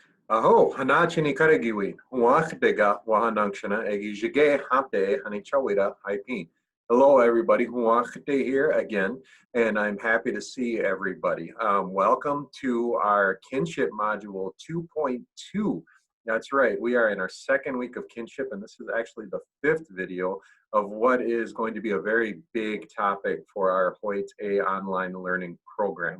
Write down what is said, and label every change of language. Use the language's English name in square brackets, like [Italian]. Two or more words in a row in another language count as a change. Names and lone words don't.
[Ho-Chunk] Aho, hanachini karagiwi, huachdega wahanangshana egijige hante hanichawida haipin. [English] Hello, everybody. Huachde here again, and I'm happy to see everybody. Welcome to our Kinship Module 2.2. That's right, we are in our second week of Kinship, and this is actually the fifth video of what is going to be a very big topic for our Hoyt A online learning program.